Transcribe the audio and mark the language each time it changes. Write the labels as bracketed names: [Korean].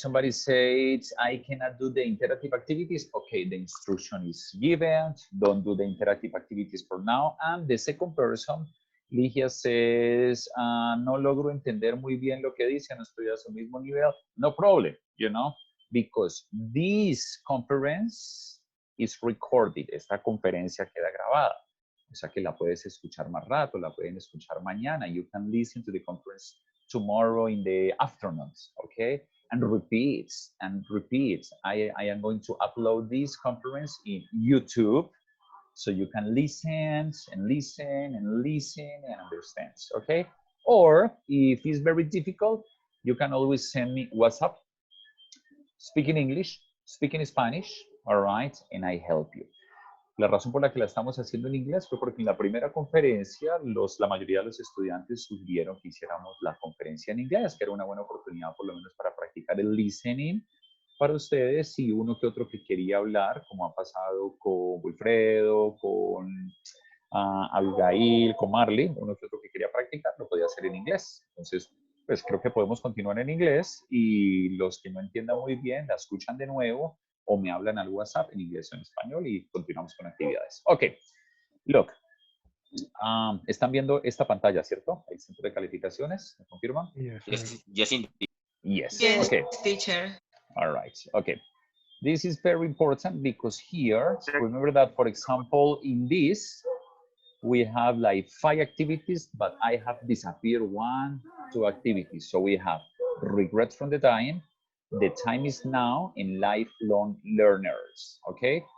[English] Somebody said, I cannot do the interactive activities. Okay, the instruction is given. Don't do the interactive activities for now. And the second person, Ligia, says, [Spanish] no logro entender muy bien lo que dice, no estoy a su mismo nivel. [English] No problem, you know, because this conference is recorded. [Spanish] Esta conferencia queda grabada. O sea que la puedes escuchar más rato, la pueden escuchar mañana. [English] You can listen to the conference tomorrow in the afternoon, okay? And repeat and repeat. I am going to upload this conference in YouTube so you can listen and listen and listen and understand, okay? Or if it's very difficult, you can always send me WhatsApp, speak in English, speak in Spanish, all right? And I help you. [Spanish] La razón por la que la estamos haciendo en inglés fue porque en la primera conferencia la mayoría de los estudiantes sugirieron que hiciéramos la conferencia en inglés, que era una buena oportunidad por lo menos para practicar el listening para ustedes y uno que otro que quería hablar, como ha pasado con Wilfredo, con Abigail, con Marley, uno que otro que quería practicar lo podía hacer en inglés. Entonces, pues creo que podemos continuar en inglés y los que no entiendan muy bien la escuchan de nuevo o me hablan al WhatsApp en inglés o en español y continuamos con actividades. [English] Ok, look, [Spanish] están viendo esta pantalla, ¿cierto? El centro de calificaciones, ¿me confirman? [English] Yes, yes, indeed. Yes, Yes, okay. teacher. All right, okay. This is very important because here, remember that, for example, in this, we have like 5 activities, but I have disappeared 1, 2 activities. So we have regret from the time is now, and lifelong learners, okay?